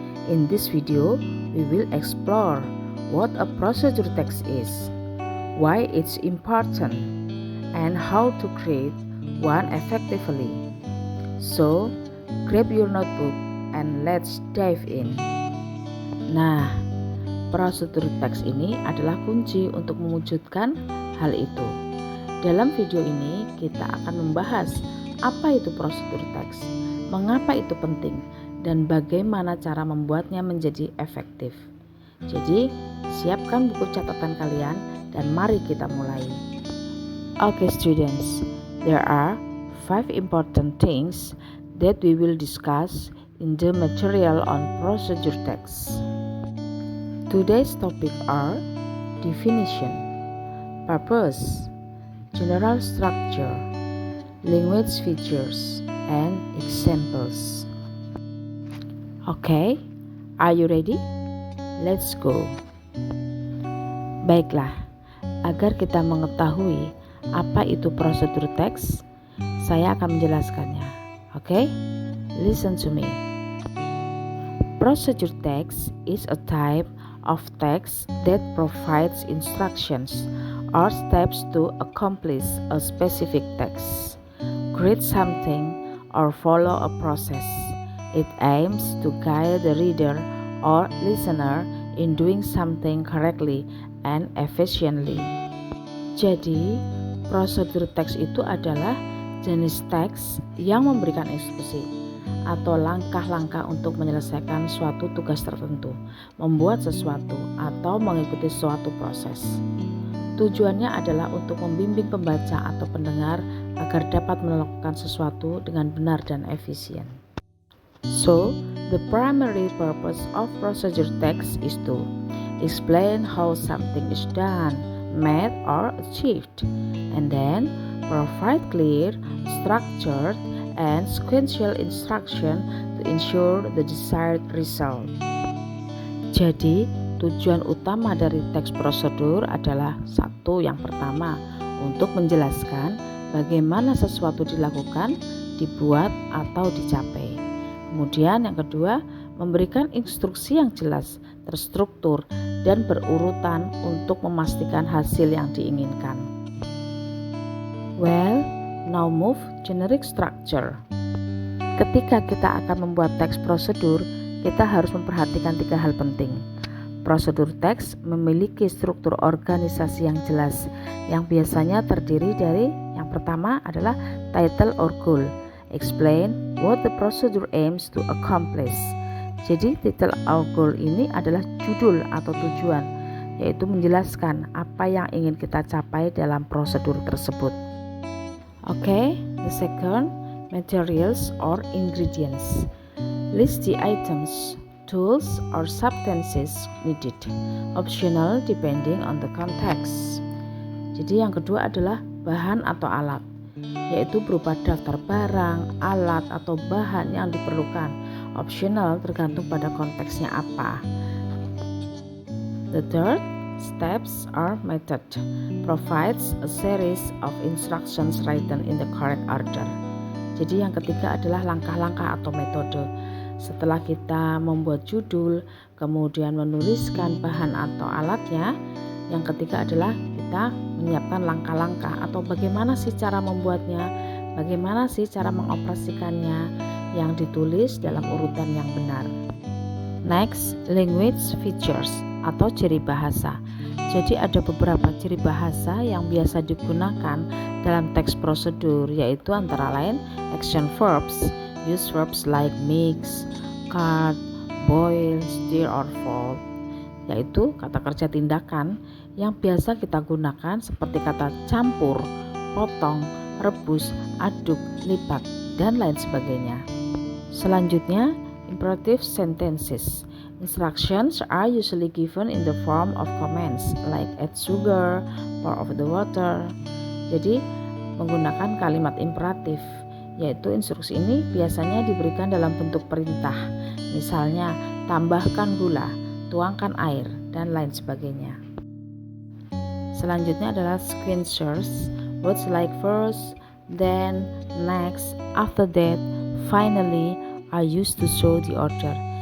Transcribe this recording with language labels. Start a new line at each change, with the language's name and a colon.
English: In this video, we will explore what a procedure text is, why it's important, and how to create one effectively. So, grab your notebook and let's dive in.
Indonesian: Nah, prosedur teks ini adalah kunci untuk mewujudkan hal itu. Dalam video ini, kita akan membahas apa itu prosedur teks, mengapa itu penting, dan bagaimana cara membuatnya menjadi efektif. Jadi, siapkan buku catatan kalian dan mari kita mulai.
English: Okay students, there are 5 important things that we will discuss in the material on procedure text. Today's topic are definition, purpose, general structure, language features, and examples. Okay, are you ready? Let's go.
Indonesian: Baiklah, agar kita mengetahui apa itu prosedur teks, saya akan menjelaskannya.
English: Okay, listen to me. Procedure text is a type of text that provides instructions or steps to accomplish a specific task, create something, or follow a process. It aims to guide the reader or listener in doing something correctly and efficiently.
Indonesian: Jadi, prosedur teks itu adalah jenis teks yang memberikan instruksi atau langkah-langkah untuk menyelesaikan suatu tugas tertentu, membuat sesuatu, atau mengikuti suatu proses. Tujuannya adalah untuk membimbing pembaca atau pendengar agar dapat melakukan sesuatu dengan benar dan efisien.
English: So, the primary purpose of procedure text is to explain how something is done, made, or achieved, and then provide clear, structured, and sequential instruction to ensure the desired result.
Indonesian: Jadi, tujuan utama dari teks prosedur adalah yang pertama, untuk menjelaskan bagaimana sesuatu dilakukan, dibuat, atau dicapai. Kemudian yang kedua, memberikan instruksi yang jelas, terstruktur, dan berurutan untuk memastikan hasil yang diinginkan.
English: Well, now move generic structure.
Indonesian: Ketika kita akan membuat teks prosedur, kita harus memperhatikan 3 hal penting. Prosedur teks memiliki struktur organisasi yang jelas, yang biasanya terdiri dari yang pertama adalah
English: title or goal. Explain what the procedure aims to accomplish.
Indonesian: Jadi
English: title or goal
Indonesian: ini adalah judul atau tujuan, yaitu menjelaskan apa yang ingin kita capai dalam prosedur tersebut.
English: Okay, the second, materials or ingredients. List the items, tools or substances needed. Optional depending on the context.
Indonesian: Jadi yang kedua adalah bahan atau alat, yaitu berupa daftar barang, alat, atau bahan yang diperlukan. Optional tergantung pada konteksnya apa.
English: The third, steps or method, provides a series of instructions written in the correct order.
Indonesian: Jadi yang ketiga adalah langkah-langkah atau metode. Setelah kita membuat judul, kemudian menuliskan bahan atau alatnya, yang ketiga adalah kita menyiapkan langkah-langkah atau bagaimana sih cara membuatnya, bagaimana sih cara mengoperasikannya, yang ditulis dalam urutan yang benar.
English: Next, language features
Indonesian: atau ciri bahasa. Jadi ada beberapa ciri bahasa yang biasa digunakan dalam teks prosedur, yaitu antara lain
English: action verbs, use verbs like mix, cut, boil, stir, or fold,
Indonesian: yaitu kata kerja tindakan yang biasa kita gunakan seperti kata campur, potong, rebus, aduk, lipat, dan lain sebagainya. Selanjutnya, imperative sentences.
English: Instructions are usually given in the form of commands like add sugar, pour over the water.
Indonesian: Jadi menggunakan kalimat imperatif, yaitu instruksi ini biasanya diberikan dalam bentuk perintah. Misalnya, tambahkan gula, tuangkan air, dan lain sebagainya. Selanjutnya adalah sequencers.
English: Words like first, then, next, after that, finally are used to show the order.